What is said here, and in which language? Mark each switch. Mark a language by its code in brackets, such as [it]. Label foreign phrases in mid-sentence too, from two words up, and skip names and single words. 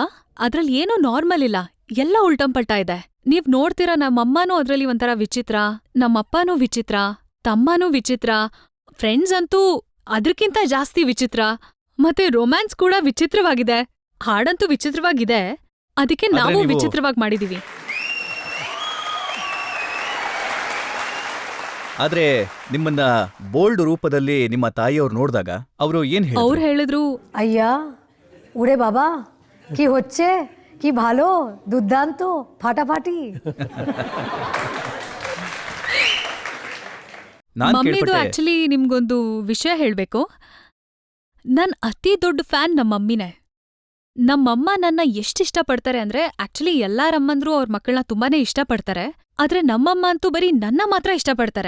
[kn] ಅದ್ರಲ್ಲಿ ಏನೂ ನಾರ್ಮಲ್ ಇಲ್ಲ, ಎಲ್ಲ ಉಲ್ಟಂಪಲ್ಟ ಇದೆ. ನೀವ್ ನೋಡ್ತೀರಾ, ನಮ್ಮಮ್ಮನೂ ಅದ್ರಲ್ಲಿ ಒಂಥರ ವಿಚಿತ್ರ, ನಮ್ಮಪ್ಪನೂ ವಿಚಿತ್ರ, ತಮ್ಮನೂ ವಿಚಿತ್ರ, ಫ್ರೆಂಡ್ಸ್ ಅಂತೂ ಅದ್ರಕ್ಕಿಂತ ಜಾಸ್ತಿ ವಿಚಿತ್ರ, ಮತ್ತೆ ರೊಮ್ಯಾನ್ಸ್ ಕೂಡ ವಿಚಿತ್ರವಾಗಿದೆ, ಹಾಡಂತೂ ವಿಚಿತ್ರವಾಗಿದೆ. ಅದಕ್ಕೆ ನಾವು ವಿಚಿತ್ರವಾಗಿ ಮಾಡಿದೀವಿ. ಆದ್ರೆ ನಿಮ್ಮನ್ನ ಬೋಲ್ಡ್ ರೂಪದಲ್ಲಿ ನಿಮ್ಮ ತಾಯಿಯವ್ರು ನೋಡಿದಾಗ ಅವರು ಏನ್ ಹೇಳಿದ್ರು? ಅವ್ರು ಹೇಳಿದ್ರು, [bn] ಅಯ್ಯ উড়ে বাবা কি হচ্ছে, কি ভালো, দুর্দান্ত, ফাটাফাটি. [kn] ನಾನ್ ಮಮ್ಮಿದು ಕೇಳ್ಪಟ್ಟೆ, ಆಕ್ಚುಲಿ ನಿಮ್ಗೊಂದು ವಿಷಯ ಹೇಳ್ಬೇಕು. ನನ್ ಅತಿ ದೊಡ್ಡ ಫ್ಯಾನ್ ನಮ್ಮಮ್ಮಿನೇ. ನಮ್ಮಮ್ಮ ನನ್ನ ಎಷ್ಟಿಷ್ಟಪಡ್ತಾರೆ ಅಂದ್ರೆ, ಆಕ್ಚುಲಿ ಎಲ್ಲಾರಮ್ಮಂದ್ರು ಅವ್ರ ಮಕ್ಕಳನ್ನ ತುಂಬಾನೇ ಇಷ್ಟಪಡ್ತಾರೆ, ಆದ್ರೆ ನಮ್ಮಮ್ಮ ಅಂತೂ ಬರೀ ನನ್ನ ಮಾತ್ರ ಇಷ್ಟಪಡ್ತಾರೆ.